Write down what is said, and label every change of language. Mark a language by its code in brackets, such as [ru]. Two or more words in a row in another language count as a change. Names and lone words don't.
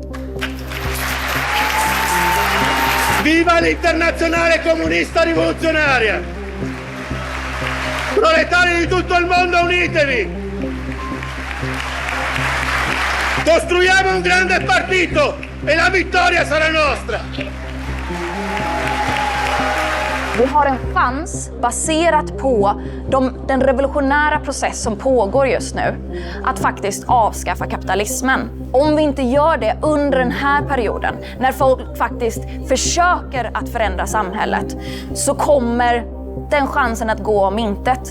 [it] Viva l'Internazionale Comunista Rivoluzionaria! Proletari di tutto il mondo, unitevi! Costruiamo un grande partito e la vittoria sarà nostra! [sv] Vi har en chans, baserat på den revolutionära process som pågår just nu, att faktiskt avskaffa kapitalismen. Om vi inte gör det under den här perioden, när folk faktiskt försöker att förändra samhället, så kommer den chansen att gå om intet.